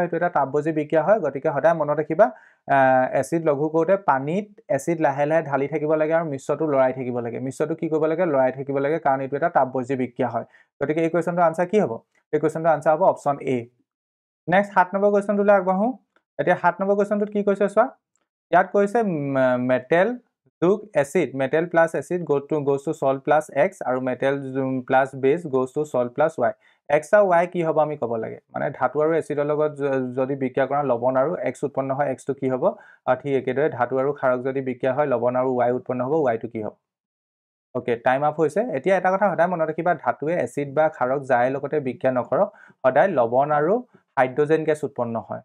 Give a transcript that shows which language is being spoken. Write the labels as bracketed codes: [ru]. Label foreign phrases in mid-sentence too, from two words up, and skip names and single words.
[as] এইটো এটা তাপবৈদ্যুতিক বিক্ৰিয়া হয়, গতিকে সদায় মনত ৰাখিবা এচিড লঘু কৰোঁতে পানীত এচিড লাহে লাহে ঢালি থাকিব লাগে আৰু মিশ্ৰটো লৰাই থাকিব লাগে। মিশ্ৰটো কি কৰিব লাগে? লৰাই থাকিব লাগে, কাৰণ এইটো এটা তাপবৈদ্যুতিক বিক্ৰিয়া হয়। গতিকে এই কুৱেশ্যনটোৰ আনচাৰ কি হ'ব? এই কুৱেশ্যনটোৰ আনচাৰ হ'ব [en] option A. [as] নেক্সট 7 নম্বৰ কুৱেশ্যনটোলৈ আগবাঢ়োঁ। এতিয়া 7 নম্বৰ কুৱেশ্যনটোত কি কৈছে চোৱা, ইয়াত কৈছে মেটেল যোগ এচিড, [en] metal plus acid goes to salt plus x, [as] আৰু [en] metal plus base goes to salt plus y। [as] এক্স আৰু ৱাই কি হ'ব আমি ক'ব লাগে, মানে ধাতু আৰু এচিডৰ লগত যদি বিক্ৰিয়া কৰা লৱণ আৰু এক্স উৎপন্ন হয়, এক্সটো কি হ'ব? আৰু ঠিক একেদৰে ধাতু আৰু ক্ষাৰক যদি বিক্ৰিয়া হয় লৱণ আৰু ৱাই উৎপন্ন হ'ব, ৱাইটো কি হ'ব? অ'কে, [en] time up [as] হৈছে। এতিয়া এটা কথা সদায় মনত ৰাখিবা, ধাতুৱে এচিড বা ক্ষাৰক যাৰে লগতে বিক্ৰিয়া নকৰক সদায় লৱণ আৰু হাইড্ৰজেন গেছ উৎপন্ন হয়।